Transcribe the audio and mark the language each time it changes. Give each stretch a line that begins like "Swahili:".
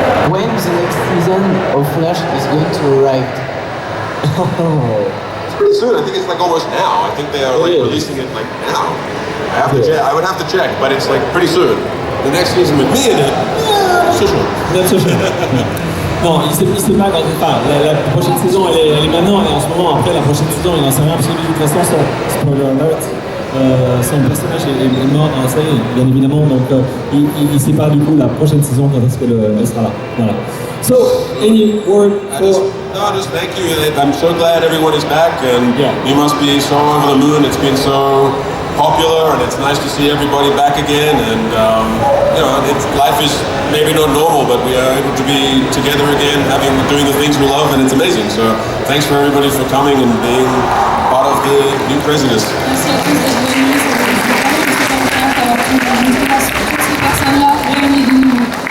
English: When the next season of Flash is going to arrive? It's pretty soon. I think it's like almost now. I think they are like releasing it like now. I would have to check, but it's like pretty soon. The next season with me in it, yeah, not so sure. Not so sure.
French: Non, il sait pas quand enfin, la prochaine saison elle est maintenant et en ce moment après la prochaine saison il n'en sait rien parce que de toute façon spoiler alert son personnage est mort dans la série bien évidemment donc il sait pas du coup la prochaine saison quand est-ce qu'elle sera là. Voilà.
English: So, any word for... Just thank you. I'm so glad everyone is back and you must be so over the moon. It's been so popular and it's nice to see everybody back again and you know, life is maybe not normal but we are able to be together again doing the things we love and it's amazing, so thanks for everybody for coming and being part of the new craziness.
French: Merci à tous d'être venus, ça va être vraiment d'avoir toutes ces personnes-là réunies de nouveau.